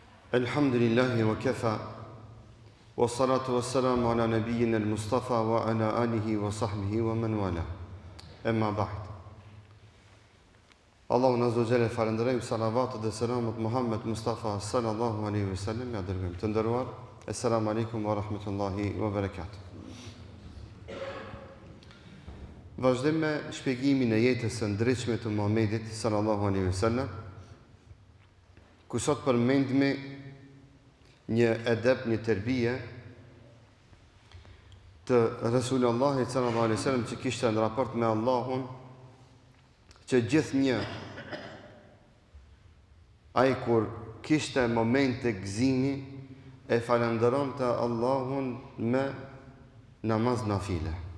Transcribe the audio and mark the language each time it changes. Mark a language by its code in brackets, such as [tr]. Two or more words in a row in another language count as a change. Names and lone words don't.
[ar] الحمد لله وكفى والصلاة والسلام على نبينا المصطفى وعلى آله وصحبه ومن والى. أما بعد. [sq] Allahu në [ar] عز وجل [sq] falenderojmë, salavatët dhe selamat Muhammed Mustafa [ar] صلى الله عليه وسلم, [sq] ja dërgojmë. Të nderuar, [ar] السلام عليكم ورحمة الله وبركاته. [sq] Vazhdojmë me shpjegimin e jetës së ndritshme të Muhamedit [ar] صلى الله عليه وسلم, [sq] ku sot përmendme një edep, një tërbije të Resulullahit [ar] صلى الله عليه وسلم [sq] që kishte në raport me Allahun, që gjithnjë ai kur kishte momente gëzimi e falenderonte Allahun me namaz nafile.